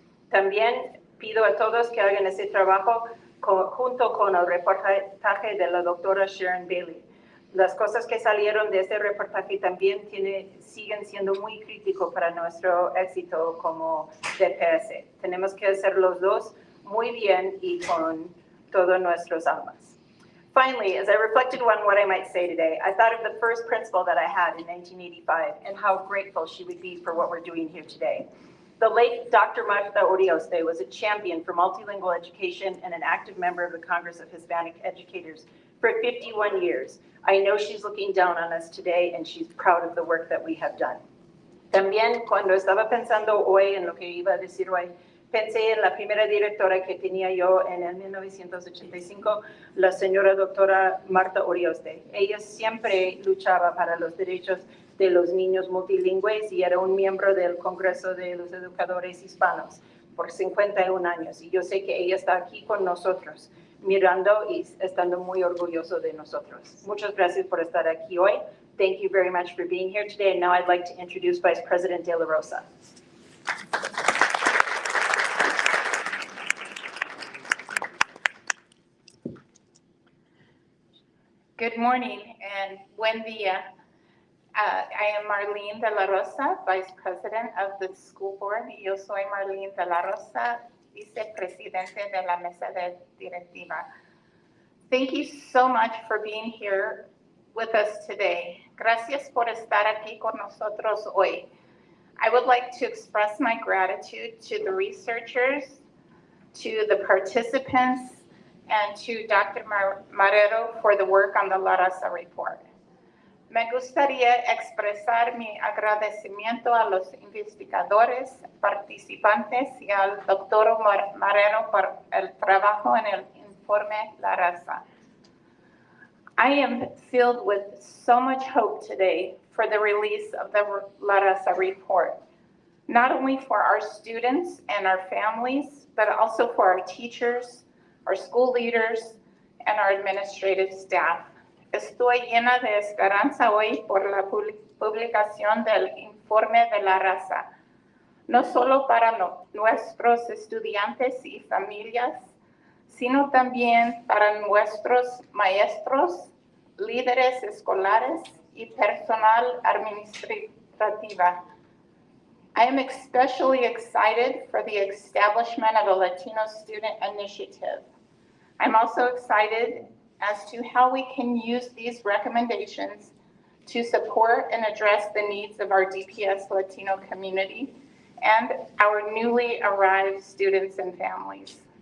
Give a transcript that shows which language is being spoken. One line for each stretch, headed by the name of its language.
Spanish: También pido a todos que hagan ese trabajo junto con el reportaje de la doctora Sharon Bailey. Las cosas que salieron de ese reportaje también siguen siendo muy críticos para nuestro éxito como DPS. Tenemos que hacer los dos muy bien y con todas nuestras almas.
English: Finally, as I reflected on what I might say today, I thought of the first principal that I had in 1985 and how grateful she would be for what we're doing here today. The late Dr. Marta Orioste was a champion for multilingual education and an active member of the Congress of Hispanic Educators for 51 years. I know she's looking down on us today and she's proud of the work that we have done.
Spanish: También cuando estaba pensando hoy en lo que iba a decir hoy, pensé en la primera directora que tenía yo en el 1985, la señora doctora Marta Orioste. Ella siempre luchaba para los derechos de los niños multilingües y era un miembro del Congreso de los Educadores Hispanos por 51 años. Y yo sé que ella está aquí con nosotros, mirando y estando muy orgulloso de nosotros. Muchas gracias por estar aquí hoy.
English: Thank you very much for being here today. And now I'd like to introduce Vice President De La Rosa. Good morning and
Spanish: buen día.
English: I am Marlene De La Rosa, Vice President of the School Board.
Spanish: Yo soy Marlene De La Rosa, Vicepresidente de la Mesa Directiva.
English: Thank you so much for being here with us today.
Spanish: Gracias por estar aquí con nosotros hoy.
English: I would like to express my gratitude to the researchers, to the participants, and to Dr. Marrero for the work on the La Raza Report.
Spanish: Me gustaría expresar mi agradecimiento a los investigadores, participantes y al doctor Marrero por el trabajo en el informe La Raza.
English: I am filled with so much hope today for the release of the La Raza Report, not only for our students and our families, but also for our teachers, our school leaders, and our administrative staff.
Spanish: Estoy llena de esperanza hoy por la publicación del informe de la raza, no solo para nuestros estudiantes y familias, sino también para nuestros maestros, líderes escolares y personal administrativa.
English: I am especially excited for the establishment of a Latino Student Initiative. I'm also excited as to how we can use these recommendations to support and address the needs of our DPS Latino community and our newly arrived students and families.